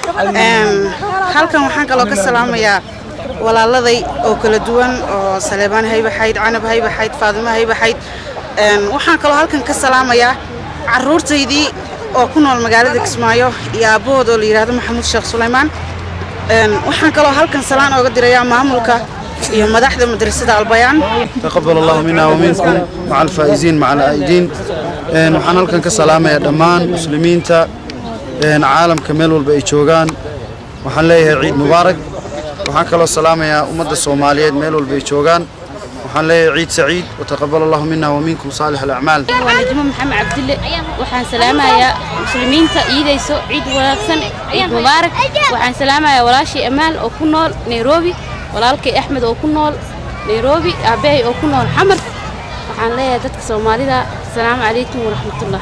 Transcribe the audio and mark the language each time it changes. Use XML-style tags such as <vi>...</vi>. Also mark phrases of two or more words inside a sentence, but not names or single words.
<so>halkan waxaan kaloo ka salaamayaa walaaladay oo kala duwan oo Saleebaan Haybaxayd Canab Haybaxayd Faadimo Haybaxayd waxaan kaloo halkan ka salaamayaa caruurtaydii oo ku nool magaalada Kismaayo iyo aabahood oo la yiraahdo Maxamuud Sheekh Suleymaan waxaan kaloo halkan salaan uga dirayaa maamulka iyo madaxda madrasada Albayaan</so> <ar>تقبل الله منا ومنكم مع الفائزين مع العائدين</ar> <so>waxaan halkan ka salaamayaa dhammaan muslimiinta caalamka meel walba ay joogaan waxaan leeyahay</so> <ar>عيد مبارك</ar> <so>waxaan kaloo salaamayaa ummadda Soomaaliyeed meel walba ay joogaan waxaan leeyahay</so> <ar>عيد سعيد وتقبل الله منا ومنكم صالح الأعمال</ar> <so>Najmo Maxamed Cabdille waxaan salaamayaa muslimiinta iidayso ciid wanaagsan</so> <ar>عيد مبارك</ar> <so>waxaan salaamayaa walaashii Amaan oo ku nool Nairobi walaalkay Axmed oo ku nool Nairobi aabay oo ku nool Xamar waxaan leeyahay dadka Soomaalida</so> <ar>السلام عليكم ورحمة الله</ar>